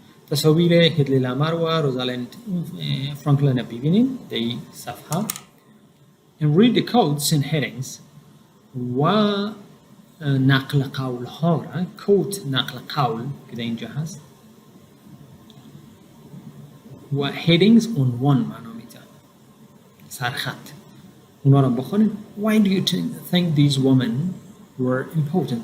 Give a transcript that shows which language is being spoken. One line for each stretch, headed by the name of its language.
Persian: تصاویر هیدلی لامر و روزالند فرانکلین را ببینید در این صفحه.
English: And read the quotes and headings.
Persian: و نقل قول ها را کوت نقل قول که در اینجا هست و headings عنوان معنا میده سرخط اونا را بخونید.
English: Why do you think these women were important?